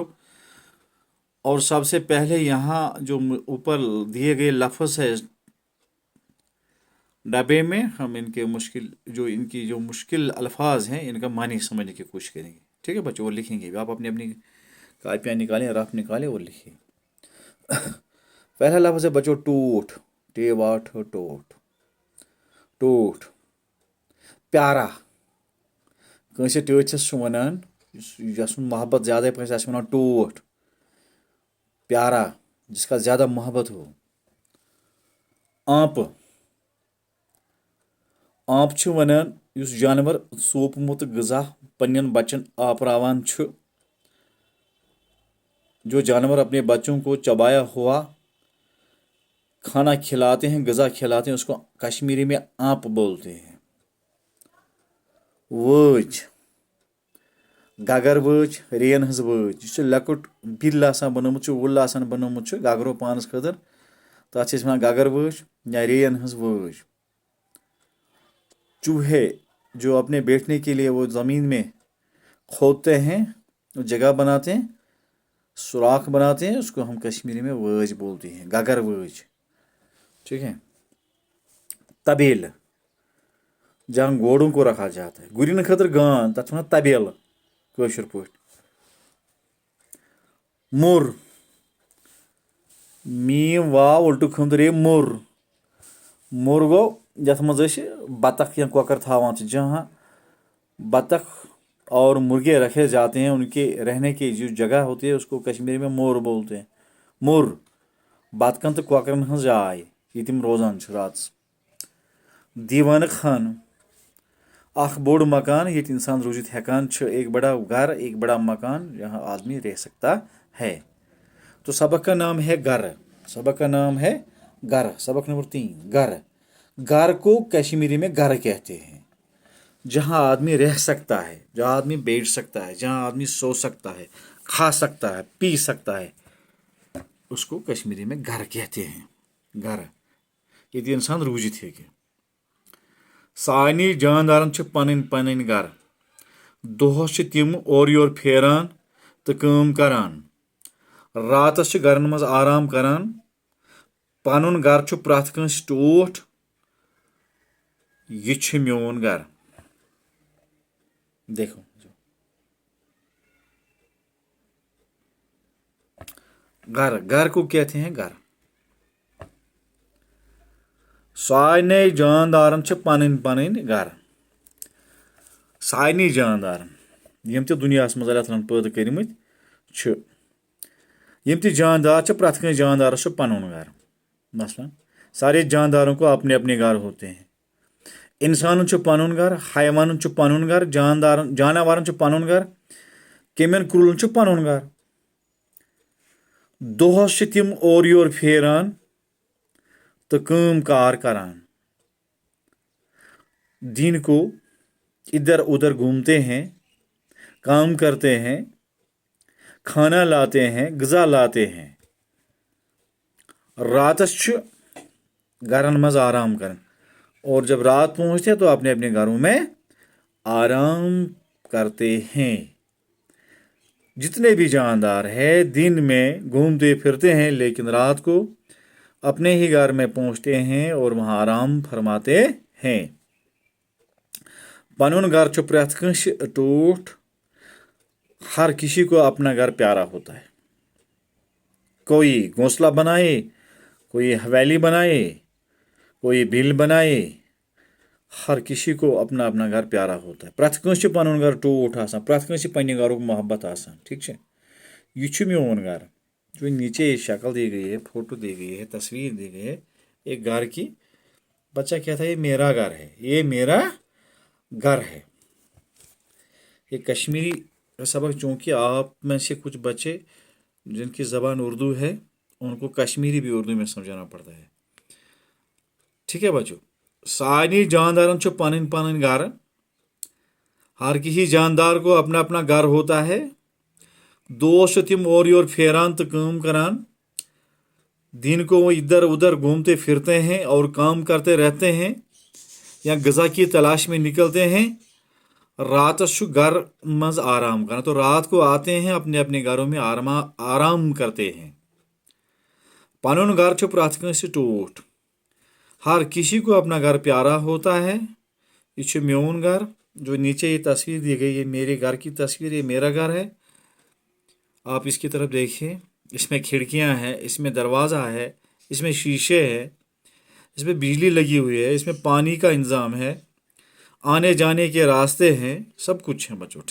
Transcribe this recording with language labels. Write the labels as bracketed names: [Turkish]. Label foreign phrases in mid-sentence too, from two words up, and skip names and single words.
[Hindi] और सबसे पहले यहाँ जो ऊपर दिए गए लफ्ज़ है डब्बे में, हम इनकी जो मुश्किल अल्फाज हैं, इनका मानी समझने की कोशिश करेंगे। ठीक है बच्चों, और लिखेंगे भी। आप अपनी अपनी कापियाँ निकालें, रफ निकालें और लिखिए। पहला लफ्ज़ है बच्चों टूट। [Kashmiri] टे वाट टोट। टूट प्यारा। कंसे टच वनान यसन मोहब्बत ज़्यादा पे वनान टूट। [Hindi] प्यारा, जिसका ज़्यादा मोहब्बत हो। [Kashmiri] आंप। आंप छ वनान युस जानवर सोपमुत ग़िज़ा पन्नन बच्चन आपरावान छ। [Hindi] जो जानवर अपने बच्चों को चबाया हुआ खाना खिलाते हैं, ग़िज़ा खिलाते हैं, उसको कश्मीरी में आंप बोलते हैं। [Kashmiri] वोच। गगर वोच, रेन हज वोच। यह लकुट बिल बनोमुत, वुल बनोमुत गगरो पानस खतर, तथ वन गगर वोच या रेन हज वोच। [Hindi] चूहे, जो अपने बैठने के लिए वो ज़मीन में खोदते हैं, जगह बनाते हैं, सुराख बनाते हैं, उसको हम कश्मीरी में वोच बोलते हैं, गगर वोच। ठीक है। तबेल, जहाँ घोड़ों को रखा जाता है। [Kashmiri] गुरिन खतर गान, तथ वन तबेल कशर पट। मुर। मीम वाव उल्टू खंदर मुर। मुर गो यथ मज बतख या कौकर थावान, [Hindi] जहाँ बतख और मुर्गे रखे जाते हैं, उनके रहने की जो जगह होती है, उसको कश्मीरी में मोर बोलते हैं। [Kashmiri] मुर बतखन तो कौकरन हज जाय ये तिम रोजान रात। दीवान खान, अख बोड़ मकान ये इंसान रोजित हेकान, [Hindi] एक बड़ा घर, एक बड़ा मकान जहाँ आदमी रह सकता है। तो सबक का नाम है घर। सबक का नाम है घर। सबक नंबर 3 घर। घर को कश्मीरी में घर कहते हैं। जहाँ आदमी रह सकता है, जहाँ आदमी बैठ सकता है, जहाँ आदमी सो सकता है, खा सकता है, पी सकता है, उसको कश्मीरी में घर कहते हैं। [Kashmiri] घर ये इंसान रूजित है कि सानी जानदारन पन पन घर। दोहस तिम और योर फेरान तो काम करान। रातस घरन मज आराम करान। पनुन घर प्रथ कंस टोठ। यह मोन घर। [Hindi] देखो, घर, घर को कहते हैं घर। [Kashmiri] साने जानदारन पन पन घर। साने जानदारन यम ते दुनिया मज अल्लाह ताला पैदा कर्मत छ, यम ते जानदार प्रथ कंस जानदारस पनुन घर। [Hindi] मसलन सारे जानदारों को अपने अपने घर होते हैं। [Kashmiri] इंसानन पनुन घर, हैवानन पनुन घर, जानवरन पनुन घर, केमियन क्रूलन पनुन घर। दोहस तिम और योर फेरान तो काम कार करान। [Hindi] दिन को इधर उधर घूमते हैं, काम करते हैं, खाना लाते हैं, ग़िज़ा लाते हैं। [Kashmiri] रातस घरन मज आराम कर, [Hindi] और जब रात पहुँचते हैं तो अपने अपने घरों में आराम करते हैं। जितने भी जानदार है दिन में घूमते फिरते हैं, लेकिन रात को अपने ही घर में पहुँचते हैं और वहाँ आराम फरमाते हैं। [Kashmiri] पनुन घर प्रथ कंस टूट। [Hindi] हर किसी को अपना घर प्यारा होता है। कोई घोंसला बनाए, कोई हवेली बनाए, कोई बिल बनाए, हर किसी को अपना अपना घर प्यारा होता है। [Kashmiri] प्रथ कंस पनुन घर टूट आसान, प्रथ कंस पन्ने घरुक मोहब्बत आसान। [Hindi] ठीक है। [Kashmiri] यह मोन घर। [Hindi] जो नीचे शक्ल दी गई है, फोटो दी गई है, तस्वीर दी गई है एक घर की, बच्चा कहता है ये मेरा घर है, ये मेरा घर है। ये कश्मीरी सबक, चूँकि आप में से कुछ बच्चे जिनकी ज़बान उर्दू है उनको कश्मीरी भी उर्दू में समझाना पड़ता है। ठीक है बच्चों, [Kashmiri] सारी जानदारन छो पन पन घर, [Hindi] हर किसी जानदार को अपना अपना घर होता है। [Kashmiri] दोस्त तिम और योर फेरान तो काम करान, [Hindi] दिन को वो इधर उधर घूमते फिरते हैं और काम करते रहते हैं या गज़ा की तलाश में निकलते हैं। [Kashmiri] रात घर मज आराम करना, [Hindi] तो रात को आते हैं अपने अपने घरों में आराम करते हैं। [Kashmiri] पनुन घर छो प्रथ कंसे टूट, [Hindi] हर किसी को अपना घर प्यारा होता है। [Kashmiri] ये छो मेन घर, [Hindi] जो नीचे ये तस्वीर दी गई है मेरे घर की तस्वीर, ये मेरा घर है। आप इसकी तरफ देखिए, इसमें खिड़कियां हैं, इसमें दरवाज़ा है, इसमें शीशे है, इसमें बिजली लगी हुई है, इसमें पानी का इंतज़ाम है, आने जाने के रास्ते हैं, सब कुछ है बच्चों।